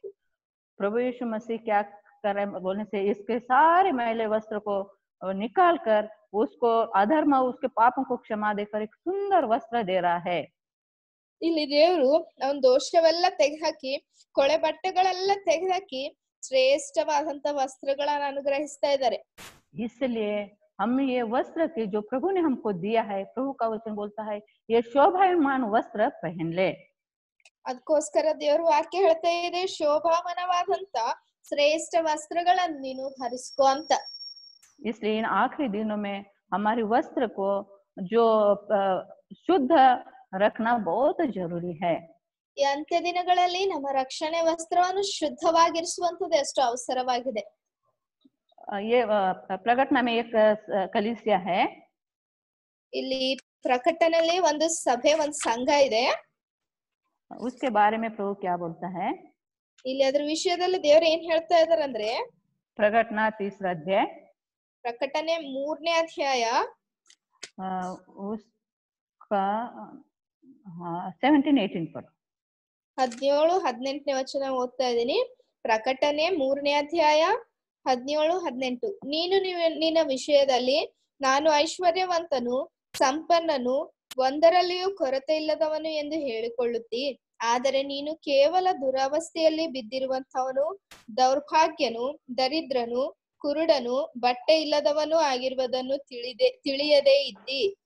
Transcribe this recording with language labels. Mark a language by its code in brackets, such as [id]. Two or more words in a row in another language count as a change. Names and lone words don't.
[hi] प्रभु यीशु मसीह क्या कर रहे हैं बोलने से, इसके सारे मैले वस्त्र को निकाल कर उसको अधर्म, उसके पापों को क्षमा देकर एक सुंदर वस्त्र दे रहा है। [kn] ಇಲ್ಲಿ ದೇವ್ರು ಅವನ್ ದೋಷವೆಲ್ಲ ತೆಗೆಹಾಕಿ ಕೊಳೆ ಬಟ್ಟೆಗಳೆಲ್ಲ ತೆಗೆಹಾಕಿ ಶ್ರೇಷ್ಠವಾದಂತ ವಸ್ತ್ರಗಳನ್ನ ಅನುಗ್ರಹಿಸ್ತಾ ಇದ್ದಾರೆ. [hi] इसलिए हम ये वस्त्र के जो प्रभु ने हमको दिया है, प्रभु का वचन बोलता है ये शोभायमान वस्त्र पहन ले. [kn] ಅದಕ್ಕೋಸ್ಕರ ದೇವ್ರ ವಾಕ್ಯ ಹೇಳ್ತಾ ಇದೆ, ಶೋಭಾವನವಾದಂತ ಶ್ರೇಷ್ಠ ವಸ್ತ್ರಗಳನ್ನ ನೀನು ಧರಿಸ್ಕೋ ಅಂತ. [hi] इसलिए इन आखिरी दिनों में हमारे वस्त्र को जो शुद्ध रखना बहुत जरूरी है. [kn] ಈ ಅಂತ್ಯ ದಿನಗಳಲ್ಲಿ ನಮ್ಮ ರಕ್ಷಣೆ ವಸ್ತ್ರವನ್ನು ಶುದ್ಧವಾಗಿರಿಸುವಂತದ್ದು ಎಷ್ಟು ಅವಸರವಾಗಿದೆ. [hi] ये प्रकटना में एक कलीसिया है. [kn] ಇಲ್ಲಿ ಪ್ರಕಟಣೆಯಲ್ಲಿ ಒಂದು ಸಭೆ, ಒಂದು ಸಂಘ ಇದೆ. [hi] उसके बारे में प्रभु क्या बोलता है? [kn] ಇಲ್ಲಿ ಅದ್ರ ವಿಷಯದಲ್ಲಿ ದೇವ್ರು ಏನ್ ಹೇಳ್ತಾ ಇದಾರೆ ಅಂದ್ರೆ, [hi] प्रकटना 3 अध्याय, [kn] ಪ್ರಕಟಣೆ 3ನೇ ಅಧ್ಯಾಯ [hi] उसका 17-18 पर [kn] 17-18 ವಚನ ಓದ್ತಾ ಇದೀನಿ. ಪ್ರಕಟಣೆ 3ನೇ ಅಧ್ಯಾಯ 17-18. ನೀನು ನಿನ್ನ ವಿಷಯದಲ್ಲಿ ನಾನು ಐಶ್ವರ್ಯವಂತನು, ಸಂಪನ್ನನು, ಒಂದರಲ್ಲಿಯೂ ಕೊರತೆ ಇಲ್ಲದವನು ಎಂದು ಹೇಳಿಕೊಳ್ಳುತ್ತಿ. ಆದರೆ ನೀನು ಕೇವಲ ದುರವಸ್ಥೆಯಲ್ಲಿ ಬಿದ್ದಿರುವಂತವನು, ದೌರ್ಭಾಗ್ಯನು, ದರಿದ್ರನು, ಕುರುಡನು, ಬಟ್ಟೆ ಇಲ್ಲದವನು ಆಗಿರುವುದನ್ನು ತಿಳಿಯದೇ ಇದ್ದಿ.